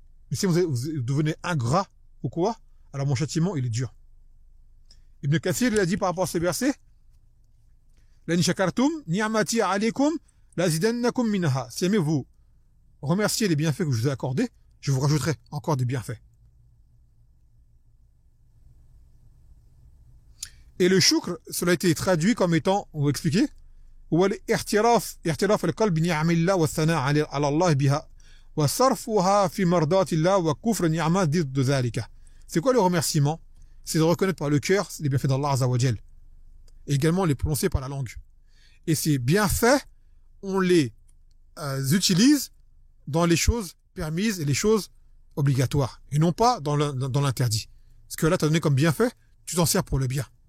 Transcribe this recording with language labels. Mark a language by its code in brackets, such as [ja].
[fr] Mais si vous devenez ingrat ou quoi, alors mon châtiment, il est dur. Ibn Kathir, il a dit par rapport à ces versets, [ar] لَإِنْ شَكَرْتُمْ نِعْمَتِي عَلَيْكُمْ لَأَزِيدَنَّكُمْ مِنْهَا. [fr] Si jamais vous remerciez les bienfaits que je vous ai accordés, je vous rajouterai encore des bienfaits. Et le shukr, cela a été traduit comme étant, on va expliquer, [ar] هو الاعتراف القلب بنعم الله والثناء على الله بها وصرفها في مرضات الله وكفر نعمة ضد ذلك. [fr] C'est quoi le remerciement? C'est de reconnaître par le cœur les bienfaits d'Allah Azza wa Jal. Et également les prononcer par la langue. Et ces bienfaits, on les utilise dans les choses permises et les choses obligatoires. Et non pas dans l'interdit. Ce que Allah t'a donné comme bienfait, tu t'en sers pour le bien.